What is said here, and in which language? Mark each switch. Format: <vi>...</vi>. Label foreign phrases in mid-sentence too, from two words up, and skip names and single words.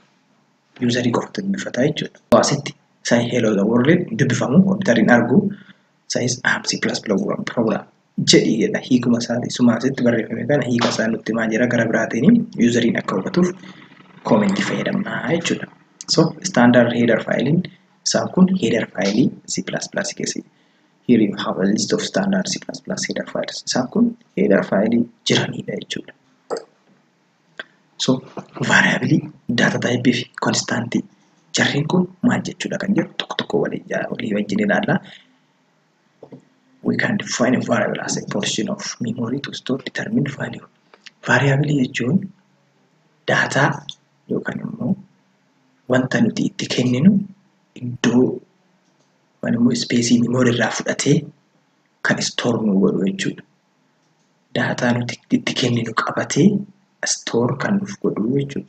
<om>Userii qofatu dubbifata jechuudha. Asitti sai</om> <en>hello the world</en> <om>dubbifamu kompiitarriin argu</om> <en>sais am C++ program</en> <om>jedhi jedha. Hiikuma isaati suma asitti barreeffame kana hiika isaa nutti himaa jira. Gara biraatiin useriin akka hubatuuf comment fayyadamna jechuudha.</om> <en>So standard header filein</en> <om>isaan kun</om> <en>header file</en> <om>C++ keessatti.</om> <en>Here you have a list of standard C++ header files.</en> <om>Isaan kun</om> <en>header file</en> <om>jiranidha jechuudha. So</om> <en>variable data type</en> <om>fi constant jarreen kun maal jechuudha kan jedhu tokko tokko walii wajjin ilaalla.</om> <en>We can define a variable as a portion of memory to store determined value.</en> <om>Variable jechuun data yookaan immoo wanta nuti itti kenninu iddoo yookaan immoo</om> <en>space memory</en> <om>irraa fudhatee kan store nu godhu jechuudha. Data nuti itti kenninu qabatee store kan nuuf godhu jechuudha.</om>